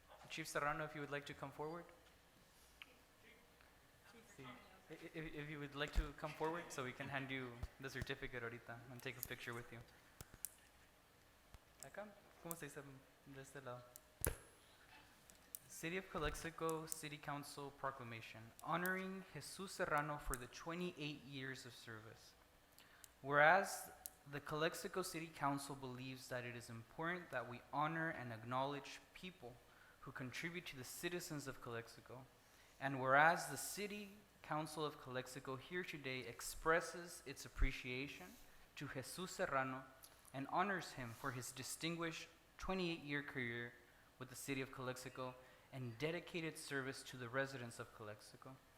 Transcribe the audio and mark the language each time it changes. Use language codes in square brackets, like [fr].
[en] Chief Serrano, if you would like to come forward. If you would like to come forward so we can hand you the certificate ahorita and take a picture with you. [es] Acá, ¿cómo se dice de este lado? [en] City of Calexico City Council proclamation honoring Jesus Serrano for the 28 years of service. Whereas the Calexico City Council believes that it is important that we honor and acknowledge people who contribute to the citizens of Calexico, and whereas the City Council of Calexico here today expresses its appreciation to Jesus Serrano and honors him for his distinguished 28-year career with the City of Calexico and dedicated service to the residents of Calexico.